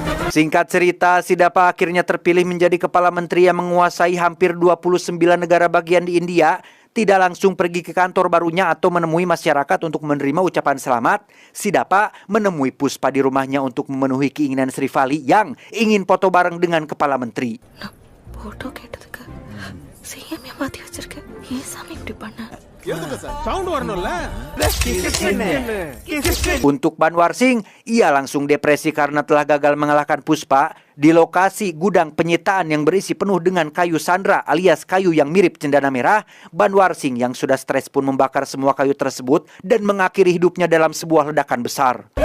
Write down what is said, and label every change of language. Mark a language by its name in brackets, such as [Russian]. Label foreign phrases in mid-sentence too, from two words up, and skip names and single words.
[Indonesian] Singkat cerita, Sidapa akhirnya terpilih menjadi kepala menteri yang menguasai hampir 29 negara bagian di India. Tidak langsung pergi ke kantor barunya atau menemui masyarakat untuk menerima ucapan selamat. Sidapa menemui Puspa di rumahnya untuk memenuhi keinginan Sri Vali yang ingin foto bareng dengan kepala menteri. [Tamil] நான் போட்டோ கேட்டதுக்கு செய்யாம மாத்தி வச்சிருக்கேன் ஏன் சாமி இப்படி பண்ண சவுண்ட் வரணும்ல. [Indonesian] Untuk Banwar Singh, ia langsung depresi karena telah gagal mengalahkan Puspa di lokasi gudang penyitaan yang berisi penuh dengan kayu sandra alias kayu yang mirip cendana merah. Banwar Singh yang sudah stres pun membakar semua kayu tersebut dan mengakhiri hidupnya dalam sebuah ledakan besar.